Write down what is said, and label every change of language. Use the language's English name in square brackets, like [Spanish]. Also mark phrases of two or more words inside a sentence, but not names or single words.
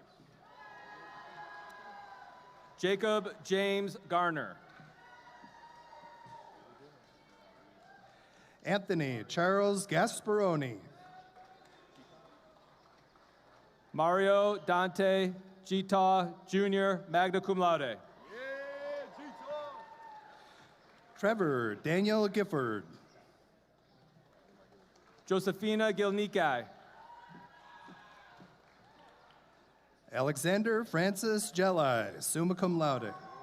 [English] Jacob James Garner. Anthony Charles Gasparoni. Mario Dante Gita Jr., [Latin] magna cum laude. [English] Trevor Daniel Gifford. Josephina Gilnikai. Alexander Francis Jelli, [Latin] summa cum laude.